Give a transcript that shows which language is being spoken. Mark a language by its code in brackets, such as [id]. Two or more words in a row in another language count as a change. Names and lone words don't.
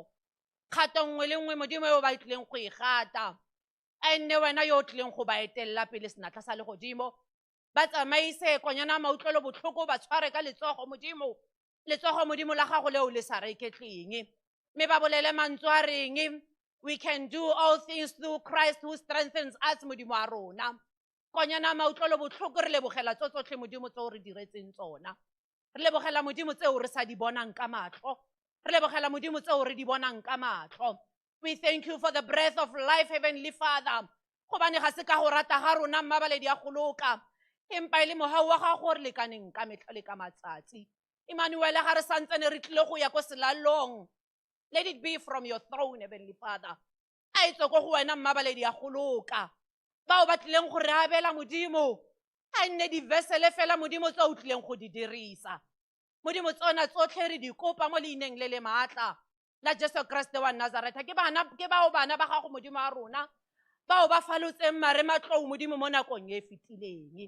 [tn] Kgato nngwe le nngwe Modimo yo ba tlileng go e gata a nne wena yo o tlileng go ba etelela pele senatla sa legodimo. Ba tsamaise konyana mautlwelo botlhoko ba tshware ka letsogo Modimo. Letsogo Modimo la gago leo le sa reketleng. Me ba bolele mantswe a reng [en] we can do all things through Christ who strengthens us [tn] Modimo wa rona. Konyana mautlwelo botlhoko re lebogela tsotlhe Modimo tseo re diretseng tsona. Re lebogela Modimo tseo re sa di bonang ka matlho. Re lebogela Modimo tseo re di bonang ka matlho. [en] We thank you for the breath of life, Heavenly Father. [tn] Gobane ga se ka go rata ga rona mmabaledi ya go loka. Empa ile mogau wa gago re lekaneng ka metlha le ka matsatsi. Emmanuel ga re santsene re tlile go ya ko selalong. [en] Let it be from your throne, Heavenly Father. [tn] A itswe go go wena mmabaledi ya go loka. Bao ba tlileng go re abela Modimo. A nne di vesele fela Modimo tse o tlileng go di dirisa. Modimo tsona tsotlhe re di kopa mo leineng le le maatla la Jesu Kriste wa Nazareth. Ke bao bana ba gago Modimo wa rona bao ba falotseng marematlou Modimo mo nakong e fetileng.